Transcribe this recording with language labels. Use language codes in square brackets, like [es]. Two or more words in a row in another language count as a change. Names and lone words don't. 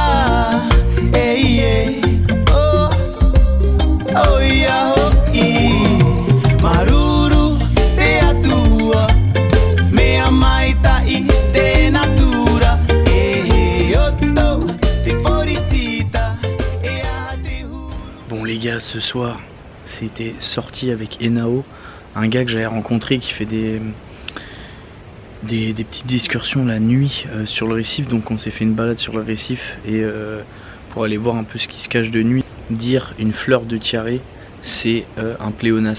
[ty] oh oh yeah Maruru te atua, mea maita I te natura, e oto te poritita, e aha te huru. [fr] Bon les gars, ce soir, c'était sorti avec Enao, un gars que j'avais rencontré qui fait des petites excursions la nuit sur le récif. Donc on s'est fait une balade sur le récif et pour aller voir un peu ce qui se cache de nuit. Dire une fleur de tiare, c'est un pléonasme.